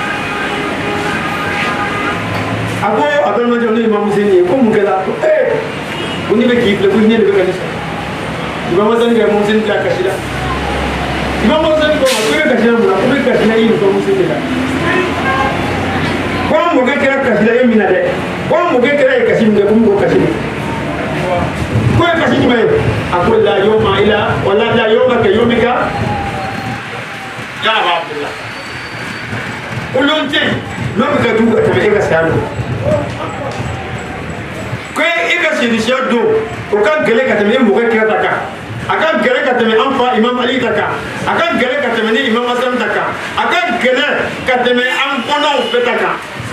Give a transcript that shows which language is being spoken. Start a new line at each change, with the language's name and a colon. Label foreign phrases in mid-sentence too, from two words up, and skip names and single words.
Bambara: a ko a balimakɛ n'o ye Imam Hussein ye ko mun kɛra ko ko ne bɛ k'i filɛ ko ne de bɛ ka ne sɔrɔ Imam Hassan ka Imam Hussein bila kasi la Imam Hussein ko ma ko bɛ kasi la mun na ko bɛ kasi la i ni Imam Hussein de la ko an mɔkɛ kɛra kasi la e min na dɛ ko an mɔkɛ kɛra ye kasi min kɛ ko mun ko kasi la ko ye kasi jumɛn ye a ko la yawma ila wala
Arabic: لا يوم كيومك يا أبا عبد الله
Bambara: ko lon tɛ n'o bɛ ka jugu ka tɛmɛ e ka saya don ko e ka sedisiya don o ka gɛlɛn ka tɛmɛ e mɔkɛ kɛra ta kan a ka gɛlɛn ka tɛmɛ an fa Imam Ali ta kan a ka gɛlɛn ka tɛmɛ ni Imam Hassan ta kan a ka gɛlɛn ka tɛmɛ an kɔnɔw bɛɛ ta kan